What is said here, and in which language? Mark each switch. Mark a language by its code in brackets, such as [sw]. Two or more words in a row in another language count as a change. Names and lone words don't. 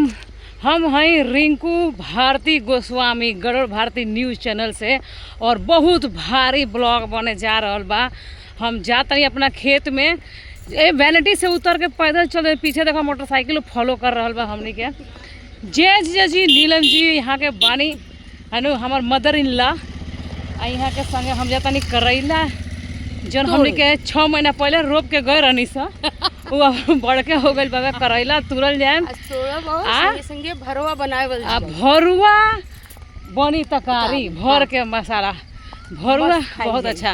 [bho] हम हैं रिंकू भारती गोस्वामी गरुड़ भारती न्यूज़ चैनल से और बहुत भारी ब्लॉग बने जा रहा बा। हम जाते हैं अपना खेत में, ए वैनिटी से उतर के पैदल चल, पीछे देखो मोटरसाइकिल फॉलो कर रहा बा हमनी के। जय जी नीलम जी यहाँ के बानी है नु हमार [en] mother in law, [bho] यहाँ के संगे हम जाता नहीं करैला जन हमनी के 6 महीना पहले रोप के गए रहनी सा वो बड़के हो गई बाबा। करैला तुरल जाए संगे भरुआ बनाए भरुआ बनी तकारी भर के मसाला भरुआ बहुत अच्छा।